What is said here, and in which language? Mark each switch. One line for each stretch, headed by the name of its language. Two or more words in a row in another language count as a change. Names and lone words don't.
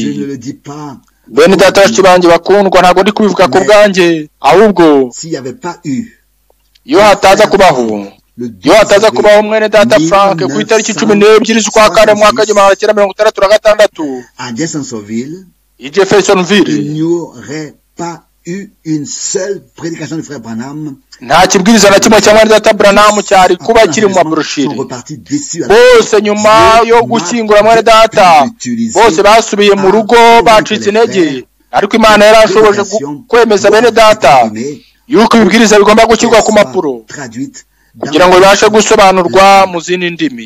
Kinyarwanda: Bene data bashiki banjye bakundwa, ntabwo ndi kubivuga ku bwanjye, ahubwo iyo hataza kubaho mwene data Frank ku itariki 12 z'ukwa kane mu mwaka wa 1966 i Jeffersonville,
French: une seule prédication du frère Branham.
Kinyarwanda: Nta kibwiriza na kimwe cya mwene data Branham cyari kuba kiri mu mabroshire. Bose nyuma yo gushyingura mwene data bose basubiye mu rugo bacitse intege, ariko Imana yarashoboje kwemeza bene data yuko ibibwiriza bigomba gushyirwa ku mapuro kugira ngo bibashe gusobanurwa mu zindi ndimi.